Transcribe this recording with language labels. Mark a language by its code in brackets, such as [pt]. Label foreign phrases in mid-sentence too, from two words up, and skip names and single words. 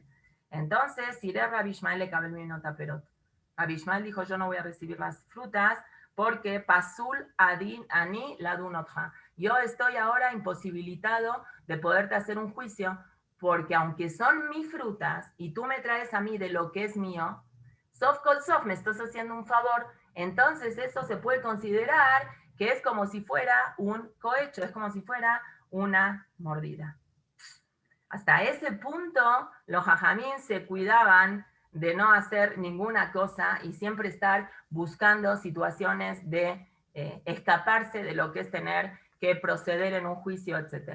[es] Entonces, si era Rabbi Ishmael le cabe mi nota, pero Rabbi Ishmael dijo, yo no voy a recibir las frutas porque [he] פסול לדין אני לדינך. [es] Yo estoy ahora imposibilitado de poderte hacer un juicio porque aunque son mis frutas y tú me traes a mí de lo que es mío, [he] סוף כל סוף, [es] me estás haciendo un favor, entonces eso se puede considerar que es como si fuera un cohecho, es como si fuera una mordida. Hasta ese punto, los jajamín se cuidaban de no hacer ninguna cosa y siempre estar buscando situaciones de escaparse de lo que es tener que proceder en un juicio, etc.